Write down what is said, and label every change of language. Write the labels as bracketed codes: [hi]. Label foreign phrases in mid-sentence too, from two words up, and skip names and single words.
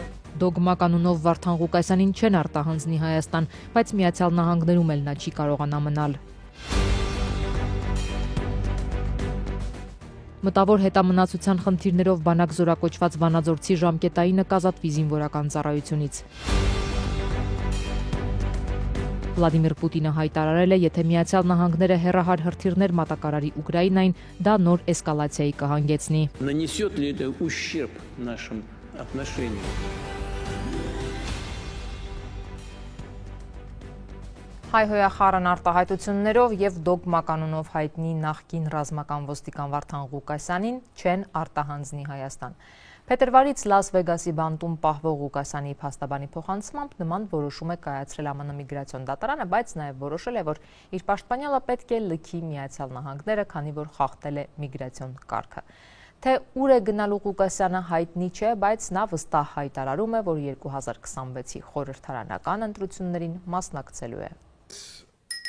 [hy] Դոգմա կանոնով Վարդան Ղուկասյանին չեն արտահանձնի Հայաստան, բայց Միացյալ Նահանգներում էլ նա չի կարողանա մնալ։ Մտավոր հետամնացության խնդիրներով բանակ զորակոչված վանաձորցի ժամկետայինը կազատվի զինվորական ծառայությունից։ Վլադիմիր Պուտինը հայտարարել է, եթե Միացյալ Նահանգները հեռահար հրթիռներ մատակարարի Ուկրաինային, դա նոր էսկալացիայի կհանգեցնի։ [ru] Нанесет ли это ущерб нашим отношениям? [hy] Հայհոյախառն արտահայտություններով եւ դոգմա կանոնով հայտնի նախկին ռազմական ոստիկան Վարդան Ղուկասյանին չեն արտահանձնի Հայաստան։ Փետրվարից Լաս Վեգասի բանտում պահվող Ղուկասյանի փաստաբանի փոխանցմամբ նման որոշում է կայացրել ԱՄՆ միգրացիոն դատարանը, բայց նաև որոշել է, որ իր պաշտպանյալը պետք է լքի Միացյալ Նահանգները, քանի որ խախտել է միգրացիոն կարգը։ Թե ուր է գնալու Ղուկասյանը հայտնի չէ, բայց նա վստահ հայտարարում է, որ 2026-ի խորհրդարանական ընտրություններին մասնակցելու է։